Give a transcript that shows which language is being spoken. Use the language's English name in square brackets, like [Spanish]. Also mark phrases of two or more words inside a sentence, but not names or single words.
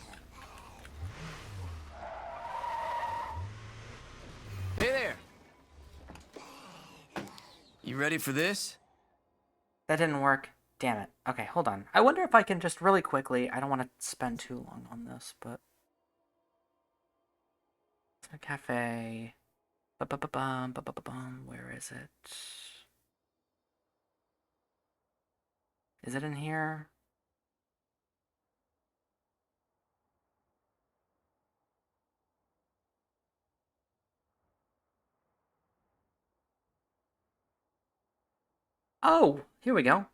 [English] Hey there! You ready for this? That didn't work. Damn it. Okay, hold on. I wonder if I can just really quickly... I don't want to spend too long on this, but... It's a cafe... Ba-ba-ba-bum, ba-ba-ba-bum. Where is it? Is it in here? Oh, here we go.